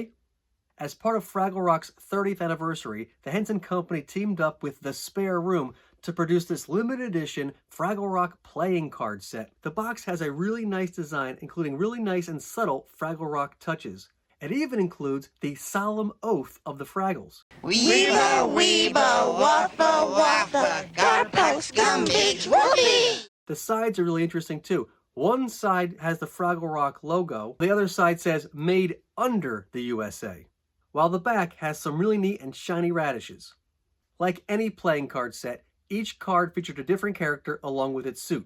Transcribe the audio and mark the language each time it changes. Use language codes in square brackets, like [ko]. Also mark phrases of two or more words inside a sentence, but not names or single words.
[en] As part of Fraggle Rock's 30th anniversary, the Henson Company teamed up with The Spare Room to produce this limited edition Fraggle Rock playing card set. The box has a really nice design, including really nice and subtle Fraggle Rock touches. It even includes the solemn oath of the Fraggles. Weeba, weeba, waffa, waffa, garpost, gumbig, whoopee! The sides are really interesting too. One side has the Fraggle Rock logo, the other side says made under the USA, while the back has some really neat and shiny radishes. Like any playing card set, each card featured a different character along with its suit.